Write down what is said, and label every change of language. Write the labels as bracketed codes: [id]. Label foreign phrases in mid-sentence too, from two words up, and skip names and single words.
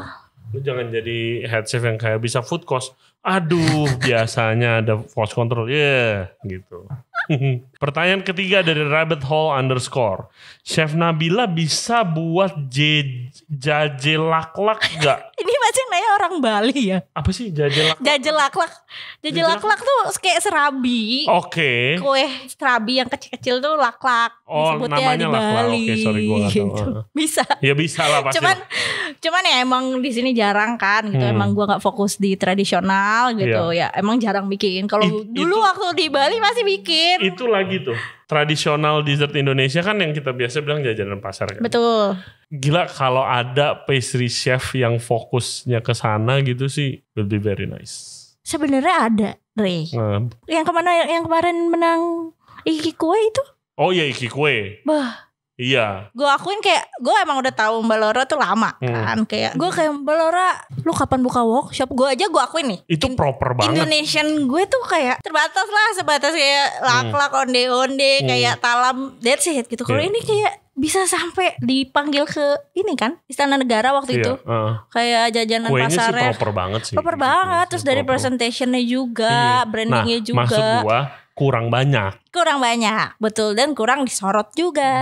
[id] Lu jangan jadi [en] head chef [id] yang kayak bisa [en] food cost. [id] Aduh, biasanya ada [en] cost control. [id] Gitu. Pertanyaan ketiga dari Rabbit Hole _ Chef Nabila bisa buat jaje laklak gak? Ini pasti nanya orang Bali ya. Apa sih jaje laklak? Jaje laklak. Jaje laklak tuh kayak serabi. Oke. Kue serabi yang kecil-kecil tuh laklak. Namanya di laklak. Bali. Oke, sorry gue gak tahu. Gitu. Bisa. Ya bisa lah pasti. Cuman ya emang di sini jarang kan gitu. Emang gue nggak fokus di tradisional gitu. Ya emang jarang bikin. Kalau dulu waktu di Bali masih bikin. Itu lagi tuh. Tradisional dessert Indonesia kan yang kita biasa bilang jajanan pasar kan. Betul. Gila kalau ada pastry chef yang fokusnya ke sana gitu sih, [en] will be very nice. [id] Sebenarnya ada, Ray. Yang kemarin menang Iki Kue itu. Oh iya, Iki Kue. Iya. Gue akuin kayak gue emang udah tahu Mbak Laura tuh lama kan. Kayak gue kayak Mbak Laura, lu kapan buka workshop? Gue aja gue akuin nih. Itu proper banget. Indonesian gue tuh kayak terbatas lah, sebatas kayak lak-lak, onde-onde, kayak talam, [en] that's it gitu. [id] Kalau ini kayak bisa sampai dipanggil ke ini kan Istana Negara waktu itu. Kayak jajanan kuenya pasarnya. Sih proper banget sih. Proper banget. Terus dari presentationnya juga, brandingnya juga. Maksud gue kurang banyak. Kurang banyak, betul, dan kurang disorot juga.